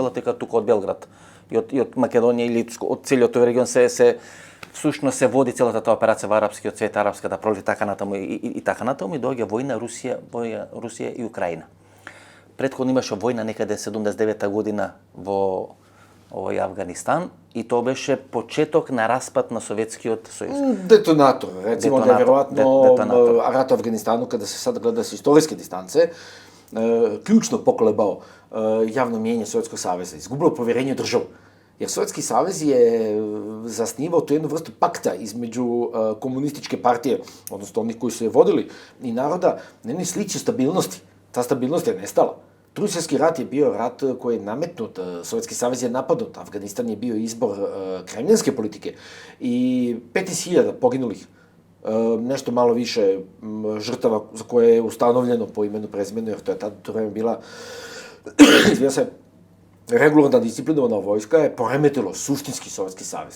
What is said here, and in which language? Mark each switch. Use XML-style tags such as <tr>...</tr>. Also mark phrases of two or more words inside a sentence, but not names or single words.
<mk>Велат дека тука од Белград и од Македонија или од целиот тој регион се всушност се води целата таа операција во арапскиот свет, арапската пролет и така натаму и така натаму и доаѓа војна Русија и Украина. Претходно имаше војна некаде 79 година во Авганистан и тоа беше почеток на распад на Советскиот сојуз.</mk> <sr>Детонатор, рецимо да веројатно рат во Авганистану, каде се сада гледа со историски дистанце, ključno pokolebao javno mnijenje Sovjetskog saveza, izgubilo povjerenje u državu. Jer Sovjetski savez je zasnivao tu jednu vrstu pakta između komunističke partije, odnosno onih koji su je vodili, i naroda, na jednoj slici stabilnosti. Ta stabilnost je nestala. Drugi svjetski rat je bio rat koji je nametnut, Sovjetski savez je napadnut, Afganistan je bio izbor kremljanske politike i 15.000 poginulih, nešto malo više žrtava za koje je ustanovljeno po imenu prezimenu, jer to je tada vreme bila, izvijem se, regularna disciplinovana vojska je poremetilo suštinski Sovjetski savez.</sr>